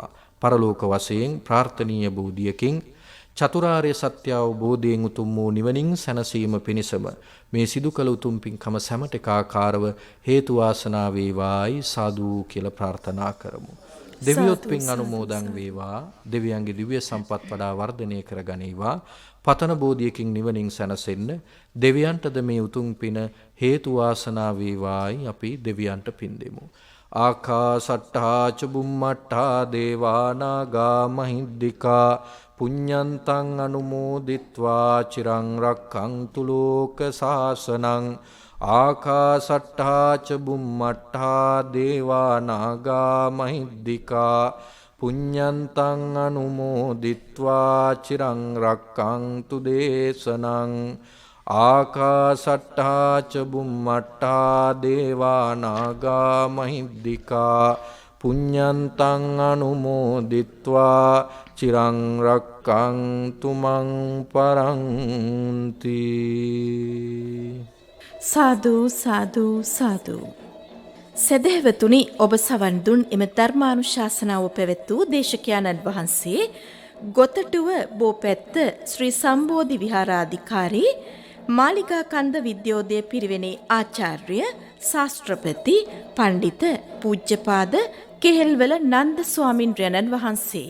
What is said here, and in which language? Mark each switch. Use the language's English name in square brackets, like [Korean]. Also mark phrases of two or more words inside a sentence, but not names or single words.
[Sinhala] පරලෝක වශයෙන් ප්‍රාර්ථනීය බෝධියකින් චතුරාර්ය සත්‍ය අවබෝධයෙන් උතුම් වූ නිවනින් සැනසීම පිණිසම මේ සිදු කළ උතුම් පින්කම සැමට ඒකාකාරව හේතු වාසනා වේවායි සාදු කියලා ප්‍රාර්ථනා කරමු. දෙවියොත් පින් අනුමෝදන් වේවා. දෙවියන්ගේ දිව්‍ය සම්පත් වඩා වර්ධනය කරගනීවා. පතන බෝධියකින් නිවනින් සැනසෙන්න දෙවියන්ටද මේ උතුම් පින හේතු වාසනා වේවායි අපි දෙවියන්ට පින් දෙමු. [Pali] ආකාසට්ඨා ච බුම්මට්ඨා දේවානාගා මහිද්దికා පුඤ්ඤන්තං අනුමෝදිත්වා චිරං රක්ඛන්තු ලෝක සාසනං. ආකාසට්ඨා ච බුම්මට්ඨා දේවානාගා මහිද්దికා පුඤ්ඤන්තං අනුමෝදිත්වා චිරං රක්ඛන්තු දේශනං. ආකාසට්ඨා ච බුම්මට්ඨා දේවානාගා මහිද්దికා පුඤ්ඤන්තං අනුමෝදිත්වා චිරං රක්ඛන්තු මං පරන්ති. සාදු සාදු සාදු. [Sinhala] සදහැවතුනි, ඔබ සවන් දුන් එම ධර්මානුශාසනාව පැවැත් වූ දේශකයන්න් වහන්සේ ගොතටුව බෝපැත්ත ශ්‍රී සම්බෝධි විහාරාධිකාරී මාලිගා කන්ද විද්‍යෝදය පිරිවෙනේ ආචාර්ය ශාස්ත්‍රපති පණ්ඩිත පූජ්‍යපාද කෙහෙල්වල නන්ද ස්වාමින්ද්‍රයන්න් වහන්සේ.